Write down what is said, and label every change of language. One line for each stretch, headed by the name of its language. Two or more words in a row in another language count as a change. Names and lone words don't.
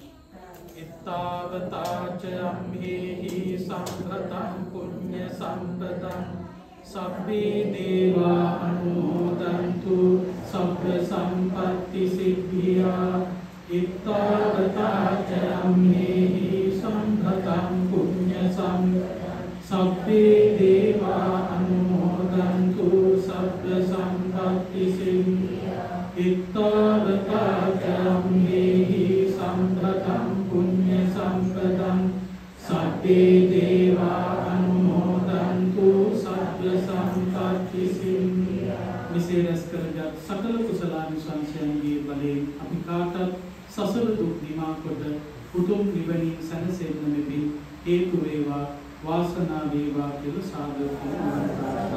Pali: ittavataච අම්හෙහි සම්ප්‍රතං පුඤ්ඤ සම්පතං සබ්බේ දේවා අනුමෝදන්තු සබ්බ සම්පත්ති සිද්ධියා ittavataච අම්හෙහි සම්ප්‍රතං පුඤ්ඤ සබ්බේ දේවා අනුමෝදන්තු සබ්බ සම්පත්ති සිද්ධියා ittavataචම්මේහි සම්පතං පුඤ්ඤ සම්පතං සබ්බේ දේවා අනුමෝදන්තු සබ්බ සම්පත්ති සිද්ධියා
Sinhala: මෙසේ රැස් කරගත් සකල කුසලානිසංසයන්ගේ බලයෙන් අපි කාටත් සසර දුක් නිවා කොට උතුම් නිවනින් සැනසෙන්න මෙපින් හේතු වේවා වාසනාව වේවා කියලා සාදු කරනවා.